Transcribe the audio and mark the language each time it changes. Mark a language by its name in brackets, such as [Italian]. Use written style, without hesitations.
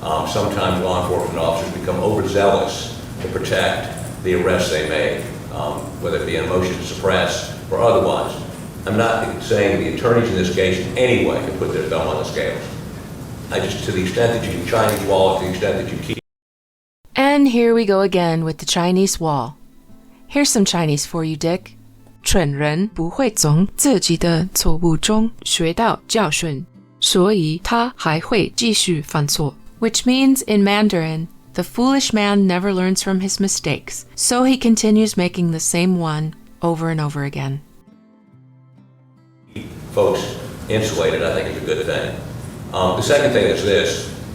[English] Sometimes law enforcement officers become overzealous to protect the arrests they make, whether it be a motion to suppress or otherwise. I'm not saying the attorneys in this case in any way can put their thumb on the scales. I just, to the extent that you can Chinese wall, to the extent that you keep. And here we go again with the Chinese wall. Here's some Chinese for you, Dick. [Chinese] 蠢人不会从自己的错误中学到教训，所以他还会继续犯错. [English] Which means, in Mandarin, the foolish man never learns from his mistakes, so he continues making the same one over and over again. Folks insulated, I think, is a good thing. The second thing is this.